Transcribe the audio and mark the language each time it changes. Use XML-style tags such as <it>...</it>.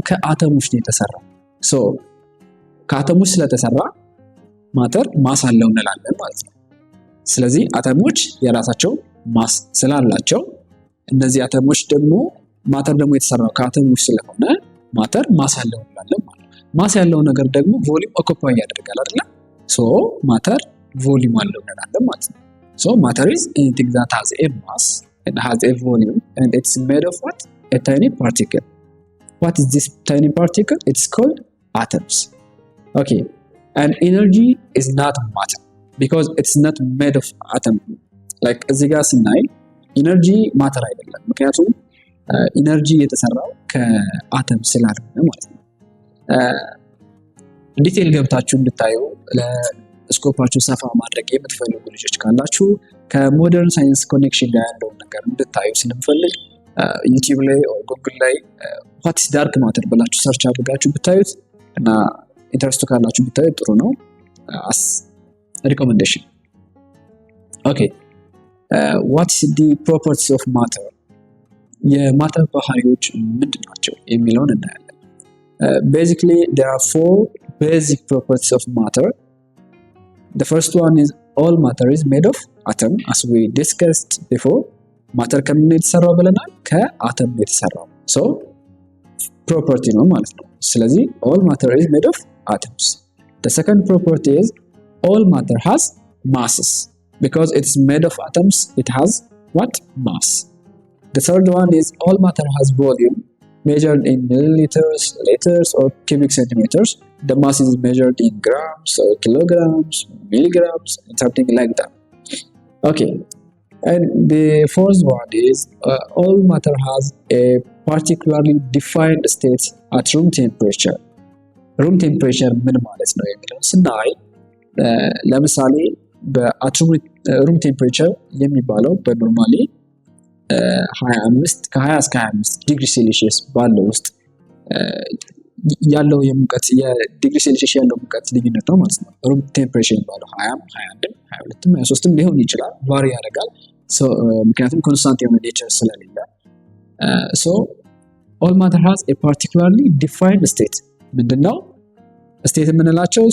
<am>ከአተሞች ነው የተሰራው። ሶ ከአተሞች ስለተሰራ ማተር ማስ አለው እንላለን ማለት ነው። ስለዚህ አተሞች የራሳቸው ማስ ስላላቸው እነዚህ አተሞች ደግሞ ማተር ደግሞ የተሰራው ከአተሞች ስለሆነ ማተር ማስ አለው እንላለን ማለት ነው። ማስ ያለው ነገር ደግሞ ቮሊዩም ኦኩፓይ ያደርጋል አይደል? ሶ ማተር ቮሊዩም አለው እንላለን ማለት ነው።</am> <en>ሶ ማተር is anything that has a mass and has a volume and it's made of what? A tiny particle. What is this tiny particle? It's called atoms. Okay, and energy is not matter because it's not made of atom.</en> <am>Like እዚህ ጋር ስናይ ኢነርጂ ማተር አይደለም፣ ምክንያቱም ኢነርጂ የተሰራው ከአተም ስላልሆነ ማለት ነው። ዲቴል ገብታችሁ እንድታዩ ለስኮፓችሁ ሰፋ ማድረግ የምትፈልጉ ልጆች ካላችሁ ከሞደርን ሳይንስ ኮኔክሽን ጋር ያለውን ነገር እንድታዩ ስለምፈልግ ዩቲዩብ ላይ ወይ ጉግል ላይ</am> <en>what is dark matter</en> <am>ብላችሁ ሰርች አድርጋችሁ ብታዩት እና ኢንተረስቱ ካላችሁ ብታዩት ጥሩ ነው</am> <en>as recommendation. Okay, what is the properties of matter?</en> <am>የማተር ባህሪዎች ምንድናቸው የሚለውን እናያለን።</am> <en>Basically, there are 4 basic properties of matter. The first one is all matter is made of atom, as we discussed before.</en> <am>Matter ከምን ነው የተሰራው ብለናል? ከአተም ነው የተሰራው። So property ነው ማለት ነው። ስለዚህ</am> <en>all matter is made of atoms. The second property is all matter has masses. Because it's made of atoms, it has what? Mass. The third one is all matter has volume measured in milliliters, liters, or cubic centimeters. The mass is measured in grams or kilograms, milligrams, and something like that. Okay, and the fourth one is all matter has a particularly defined state at room temperature.</en> <am>room temperature ምን ማለት ነው የሚለው ስናይ ለምሳሌ በሩም ቴምፕሬቸር የሚባለው በኖርማሊ 25 ከ20 እስከ 25 ዲግሪ ሴልሺየስ ባለው ውስጥ ያለው የሙቀት የዲግሪ ሴልሺየስ ያለው ሙቀት ልዩነት ነው ማለት ነው። ሩም ቴምፕሬቸር የሚባለው 20 21 22 23 ሊሆን ይችላል፣ ቫሪ ያደርጋል። ምክንያቱም ኮንስታንት የሆነ ኔቸር ስለሌለ</am> <en>so all matter has a particularly defined state።</en> <am>ምንድነው ስቴት የምንላቸው?</am>